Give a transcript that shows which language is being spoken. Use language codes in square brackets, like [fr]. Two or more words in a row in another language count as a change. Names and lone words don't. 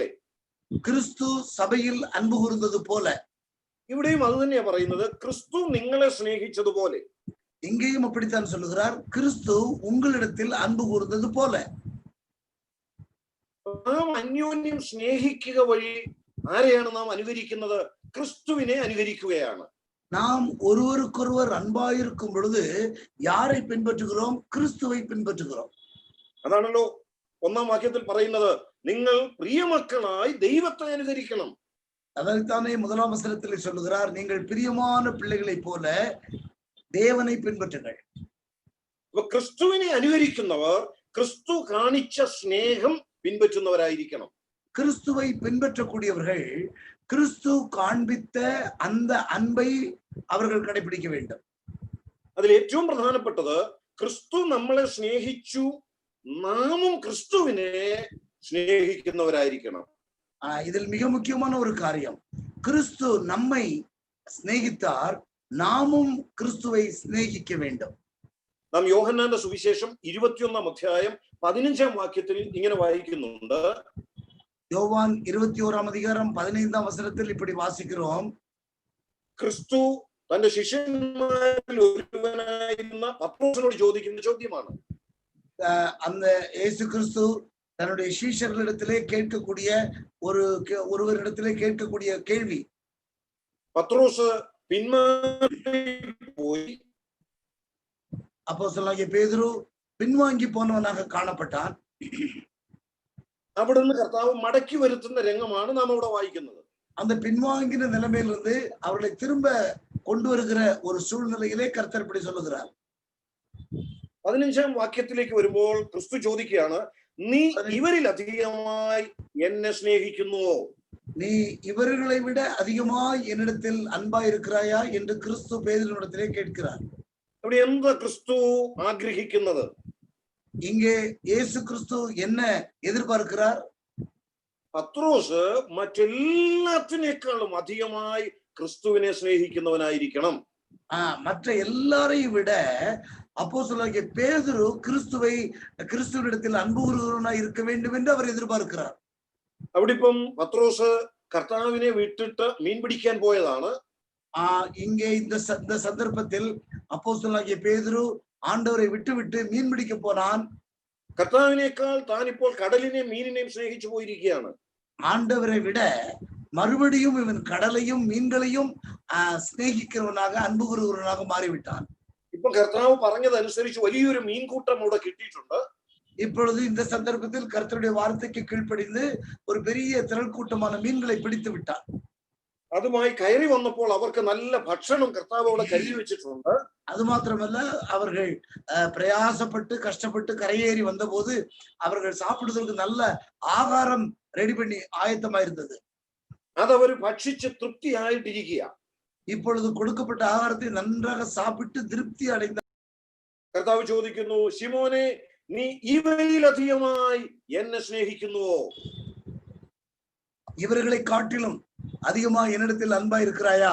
[ta] கிறிஸ்து சபையில் அன்பு கூர்ந்தது போல. [ml] ഇവിടെയും അത് തന്നെയാ പറയുന്നത്. ക്രിസ്തു നിങ്ങളെ സ്നേഹിച്ചതുപോലെ. [ta] இங்கேயும் அப்படித்தான் சொல்லுகிறார். கிறிஸ்து உங்களிடத்தில் அன்பு கூர்ந்தது போல. [ml] നാം അന്യോന്യം സ്നേഹിക്കുക വഴി ആരെയാണ് നാം അനുകരിക്കുന്നത്? ക്രിസ്തുവിനെ അനുകരിക്കുകയാണ്. [ta] நாம் ஒருவருக்கொருவர் அன்பாயிருக்கும் பொழுது யாரை பின்பற்றுகிறோம்? கிறிஸ்துவை பின்பற்றுகிறோம். [ml] അതാണല്ലോ 1ാം വാക്യത്തിൽ പറയുന്നത്, നിങ്ങൾ പ്രിയമക്കളായി ദൈവത്തെ അനുകരിക്കണം. [ta] அதைத்தானே 1ஆம் வசனத்தில் சொல்லுகிறார், நீங்கள் பிரியமான பிள்ளைகளை போல தேவனை பின்பற்றுங்கள். [ml] അപ്പൊ ക്രിസ്തുവിനെ അനുകരിക്കുന്നവർ ക്രിസ്തു കാണിച്ച സ്നേഹം പിൻപറ്റുന്നവരായിരിക്കണം. [ta] கிறிஸ்துவை பின்பற்றக்கூடியவர்கள் கிறிஸ்து காண்பித்த அந்த அன்பை அவர்கள் கடைபிடிக்க வேண்டும். [ml] അതിൽ ഏറ്റവും പ്രധാനപ്പെട്ടത്, ക്രിസ്തു നമ്മളെ സ്നേഹിച്ചു, നാമും ക്രിസ്തുവിനെ സ്നേഹിക്കുന്നവരായിരിക്കണം. [ta] இதில் மிக முக்கியமான ஒரு காரியம், கிறிஸ்து நம்மை சிநேகித்தார், நாமும் கிறிஸ்துவை சிநேகிக்க வேண்டும். [ml] നാം യോഹന്നാന്റെ സുവിശേഷം 21ാം അധ്യായം 15ാം വാക്യത്തിൽ ഇങ്ങനെ വായിക്കുന്നുണ്ട്. [ta] யோவான் 21ஆம் அதிகாரம் 15ஆம் வசனத்தில் இப்படி வாசிக்கிறோம். [ml] ക്രിസ്തു തന്റെ ശിഷ്യന്മാരിൽ ഒരുവനായിരുന്ന പത്രോസിനോട് ചോദിക്കുന്ന ചോദ്യമാണ്. [ta] அந்த இயேசு கிறிஸ்து தன்னுடைய சீஷர்களிடத்திலே கேட்கக்கூடிய ஒருவரிடத்திலே கேட்கக்கூடிய கேள்வி. [ml] പത്രോസ് പിന്മാറി പോയി. [ta] அப்போஸ்தலனாகிய பேதுரு பின்வாங்கி போனவனாக காணப்பட்டான். [ml] അവിടുന്ന് കർത്താവ് മടക്കി വരുത്തുന്ന രംഗമാണ് നാം ഇവിടെ വായിക്കുന്നത്. [ta] அந்த பின்வாங்கின நிலைமையிலிருந்து அவர்களை திரும்ப கொண்டு வருகிற ஒரு சூழ்நிலையிலே கர்த்தர் இப்படி சொல்லுகிறார். [ml] 15-ാം വാക്യത്തിലേക്ക് വരുമ്പോൾ ക്രിസ്തു ചോദിക്കുകയാണ്, നീ ഇവരിൽ അധികമായി എന്നെ സ്നേഹിക്കുന്നുവോ? [ta] நீ இவர்களை விட அதிகமாய் என்னிடத்தில் அன்பாய் இருக்கிறாயா என்று கிறிஸ்து பேதுருவிடத்திலே கேட்கிறார். [ml] അവിടെ എന്താ ക്രിസ്തു ആഗ്രഹിക്കുന്നത്? [ta] இங்கே இயேசு கிறிஸ்து என்ன எதிர்பார்க்கிறார்? [ml] പത്രോസ് മറ്റെല്ലാത്തിനേക്കാളും അധികമായി ക്രിസ്തുവിനെ സ്നേഹിക്കുന്നവനായിരിക്കണം. [ta] மற்ற எல்லாரையும் விட அப்போஸ்தலனாகிய பேதுரு கிறிஸ்துவினிடத்தில் அன்பு கூறுகிறவனாய் இருக்க வேண்டும் என்று அவர் எதிர்பார்க்கிறார். [ml] അവിടെ ഇപ്പം പത്രോസ് കർത്താവിനെ വിട്ടിട്ട് മീൻ പിടിക്കാൻ പോയതാണ്. [ta] இங்கே இந்த சந்தர்ப்பத்தில் அப்போஸ்தலனாகிய பேதுரு ஆண்டவரை விட்டு மீன் பிடிக்க போனான். [ml] കർത്താവിനേക്കാൾ താൻ ഇപ്പോൾ കടലിനെയും മീനിനെയും സ്നേഹിച്ചു പോയിരിക്കുകയാണ്. [ta] ஆண்டவரை விட மறுபடியும் இவன் கடலையும் மீன்களையும் சிநேகிக்கிறவனாக அன்பு கூறுகிறவனாக மாறிவிட்டான். [ml] ഇപ്പൊ കർത്താവ് പറഞ്ഞതനുസരിച്ച് വലിയൊരു മീൻകൂട്ടം അവിടെ കിട്ടിയിട്ടുണ്ട്. [ta] இப்பொழுது இந்த சந்தர்ப்பத்தில் கர்த்தருடைய வார்த்தைக்கு கீழ்ப்படிந்து ஒரு பெரிய திரள் கூட்டமான மீன்களை பிடித்து விட்டான். [ml] അതുമായി കയറി വന്നപ്പോൾ അവർക്ക് നല്ല ഭക്ഷണം കർത്താവ് അവിടെ കരുതി വെച്ചിട്ടുണ്ട്. [ta] அது மாத்திரமல்ல, அவர்கள் பிரயாசப்பட்டு கஷ்டப்பட்டு கரையேறி வந்த போது அவர்கள் சாப்பிடுவதற்கு நல்ல ஆகாரம் ரெடி பண்ணி ஆயத்தமா இருந்தது. [ml] അതവർ ഭക്ഷിച്ച് തൃപ്തിയായിട്ടിരിക്കുക. [ta] இப்பொழுது கொடுக்கப்பட்ட ஆகாரத்தை நன்றாக சாப்பிட்டு திருப்தி அடைந்த [ml] കർത്താവ് ചോദിക്കുന്നു, ശിമോനെ, നീ ഇവയിലധികമായി എന്നെ സ്നേഹിക്കുന്നുവോ? [ta] இவர்களை காட்டிலும் அதிகமா என்னிடத்தில் அன்பா இருக்கிறாயா